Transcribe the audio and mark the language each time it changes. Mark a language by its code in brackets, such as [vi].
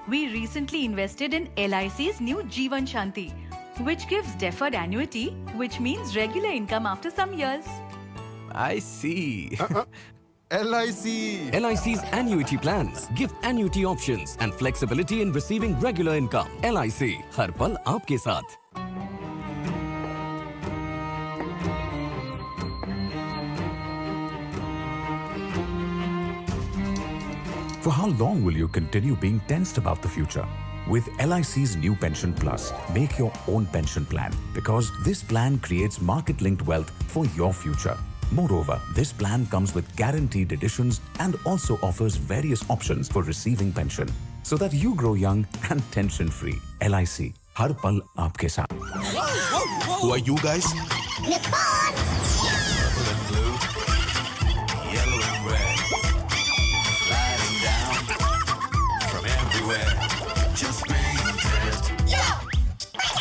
[en] We recently invested in LIC's new Jeevan Shanti, which gives deferred annuity, which means regular income after some years. I see. LIC. LIC's annuity plans give annuity options and flexibility in receiving regular income. [hi] LIC, हर पल आपके साथ. [en] For how long will you continue being tensed about the future? With LIC's new Pension Plus, make your own pension plan because this plan creates market-linked wealth for your future. Moreover, this plan comes with guaranteed editions and also offers various options for receiving pension so that you grow young and tension-free. [hi] LIC, हर पल आपके साथ. [en] Who are you guys? Yellow and red, sliding down from everywhere. Just being dead.